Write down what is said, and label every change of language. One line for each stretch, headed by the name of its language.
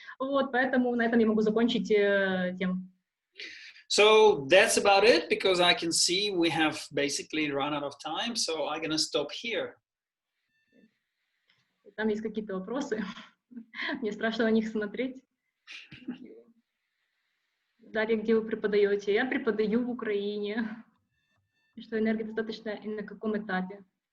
Russian: Вот, поэтому на этом я могу закончить тему.
English: So that's about it, because I can see we have basically run out of time, so I'm gonna stop here.
Russian: Там есть какие-то вопросы. Мне страшно на них смотреть. Дарья, где вы преподаете? Я преподаю в Украине. Что энергия достаточно и на каком этапе?